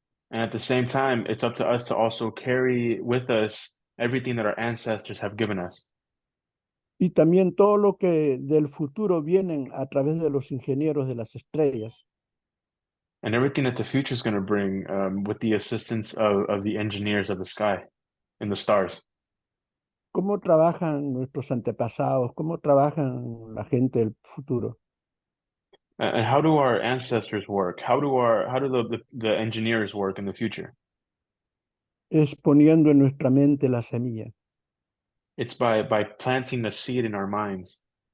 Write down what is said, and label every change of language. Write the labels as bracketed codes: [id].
[en] And at the same time, it's up to us to also carry with us everything that our ancestors have given us. [es] Y también todo lo que del futuro vienen a través de los ingenieros de las estrellas. [en] And everything that the future is going to bring with the assistance of the engineers of the sky and the stars. [es] ¿Cómo trabajan nuestros antepasados? ¿Cómo trabajan la gente del futuro? [en] And how do our ancestors work? How do the engineers work in the future? [es] es poniendo en nuestra mente la semilla, [en] It's by planting a seed in our minds.